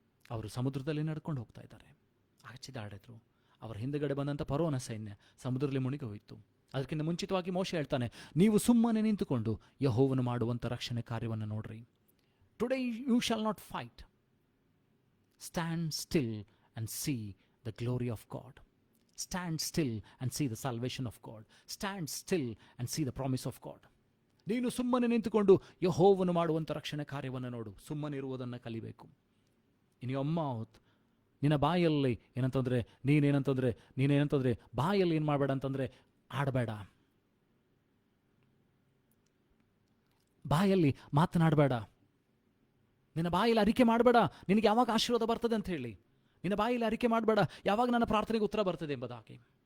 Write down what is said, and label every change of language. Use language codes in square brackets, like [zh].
[kn] ಅವರು ಸಮುದ್ರದಲ್ಲಿ ನಡ್ಕೊಂಡು ಹೋಗ್ತಾ ಇದ್ದಾರೆ, ಆಚಿದಾಡಿದ್ರು. ಅವರ ಹಿಂದುಗಡೆ ಬಂದಂಥ ಫರೋಹನ ಸೈನ್ಯ ಸಮುದ್ರದಲ್ಲಿ ಮುಳುಗಿ ಹೋಯಿತು. ಅದಕ್ಕಿಂತ ಮುಂಚಿತವಾಗಿ ಮೋಶೆ ಹೇಳ್ತಾನೆ, ನೀವು ಸುಮ್ಮನೆ ನಿಂತುಕೊಂಡು ಯೆಹೋವನು ಮಾಡುವಂಥ ರಕ್ಷಣೆ ಕಾರ್ಯವನ್ನು ನೋಡ್ರಿ. [en] Today you shall not fight, stand still and see the glory of God. Stand still and see the salvation of God. Stand still and see the promise of God. [kn] ನೀನು ಸುಮ್ಮನೆ ನಿಂತುಕೊಂಡು ಯೆಹೋವನು ಮಾಡುವಂಥ ರಕ್ಷಣೆ ಕಾರ್ಯವನ್ನು ನೋಡು. ಸುಮ್ಮನೆ ಇರುವುದನ್ನು ಕಲಿಬೇಕು. [en] in your mouth, [kn] ನಿನ್ನ ಬಾಯಲ್ಲಿ ನೀನೇನಂತಂದ್ರೆ ಬಾಯಲ್ಲಿ ಏನು ಮಾಡಬೇಡ ಅಂತಂದರೆ ಆಡಬೇಡ, ಬಾಯಲ್ಲಿ ಮಾತನಾಡಬೇಡ, ನಿನ್ನ ಬಾಯಲ್ಲಿ ಅರಿಕೆ ಮಾಡಬೇಡ ನಿನಗೆ ಯಾವಾಗ ಆಶೀರ್ವಾದ ಬರ್ತದೆ ಅಂತ ಹೇಳಿ. ನಿನ್ನ ಬಾಯಲ್ಲಿ ಅರಿಕೆ ಮಾಡಬೇಡ ಯಾವಾಗ ನನ್ನ ಪ್ರಾರ್ಥನೆಗೆ ಉತ್ತರ ಬರ್ತದೆ ಎಂಬುದಾಗಿ.